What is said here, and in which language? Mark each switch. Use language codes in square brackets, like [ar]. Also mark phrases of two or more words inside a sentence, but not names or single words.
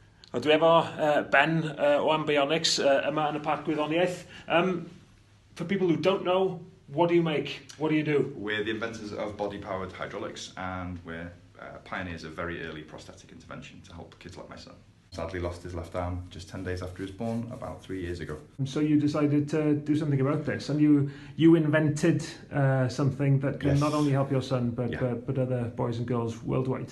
[cy] A dwi efo Ben o Ambionics yma yn y parc gwyddoniaeth. [en] For people who don't know, what do you make? What do you do? We're the inventors of body-powered hydraulics, and we're pioneers of very early prosthetic intervention to help kids like my son. Sadly lost his left arm just 10 days after he was born, about 3 years ago. So you decided to do something about this, and you invented something that can not only help your son, but other boys and girls worldwide.